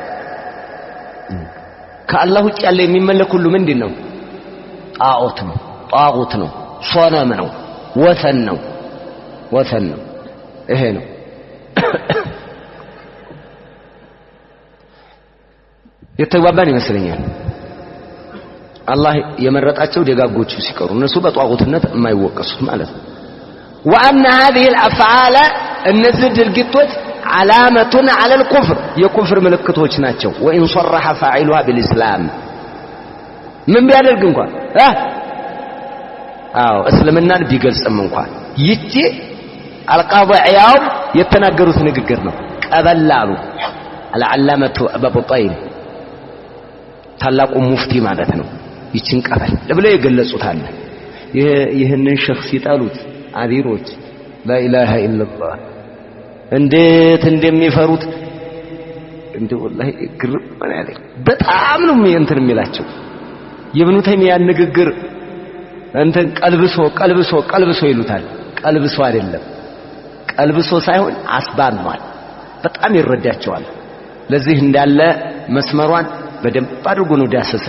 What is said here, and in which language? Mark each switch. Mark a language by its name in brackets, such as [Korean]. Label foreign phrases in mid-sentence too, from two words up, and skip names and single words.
[Amharic] ከአላህ ውጭ ያለ የሚመለክ ሁሉ ምንድነው ጣዖት ነው ሶነም ነው ወሰን ነው ይሄ ነው የተግባባን ይመስለኛል አላህ የመረጣቸው ደጋጎቹ ሲቀሩ እነሱ በጧጉትነት የማይወቀሱት ማለት ነው [Arabic] وان هذه الافعال [Amharic] እነዚህ ድርጊቶች [Arabic] علامه على الكفر [Amharic] የኩፍር ምልክቶች ናቸው [Arabic] وان صرح فاعلها بالاسلام [Amharic] ምን ቢያደርግ እንኳን እስልምናን ቢገልጽም እንኳን ይቺ አልቃዲ ዒያድ የተናገሩት ንግግር ነው ቀበላሉ العلامه ابو طيب ታላቁ ሙፍቲ ማለት ነው ይችን ቀበል ለብለ የገለጹታል ይሄንን ሸخص ይጣሉት አዲሮች لا [Arabic] اله الا الله [Amharic] እንዴት እንደሚፈሩት እንዴ والله ግርም ማለት በጣም ነው እንትን የሚላቸው የኢብኑ ተይሚያ ንግግር እንትን ቀልብሶ ይሉታል ቀልብሶ አይደለም ቀልብሶ ሳይሆን አስባኗል በጣም ይረዳቸዋል ለዚህ እንዳለ መስመሯን በደንብ አድርጎ ነው ዳሰሳ